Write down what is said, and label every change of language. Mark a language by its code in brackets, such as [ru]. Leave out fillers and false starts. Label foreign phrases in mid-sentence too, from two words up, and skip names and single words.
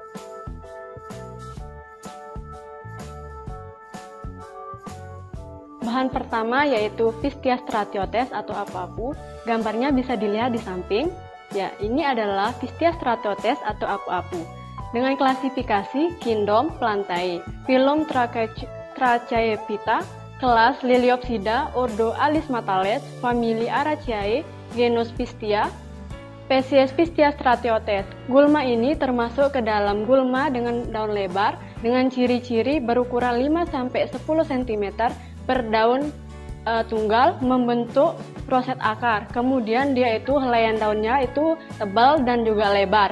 [id] Bahan pertama yaitu Pistia stratiotes atau apu-apu. Gambarnya bisa dilihat di samping. Ya, ini adalah Pistia stratiotes atau apu-apu. Dengan klasifikasi Kingdom Plantae, Phylum Trachaephyta, kelas Liliopsida, ordo Alismatales, famili Araceae, genus Pistia, spesies Pistia stratiotes. Gulma ini termasuk ke dalam gulma dengan daun lebar dengan ciri-ciri berukuran 5-10 cm per daun tunggal membentuk roset akar. Kemudian dia itu helaian daunnya itu tebal dan juga lebar.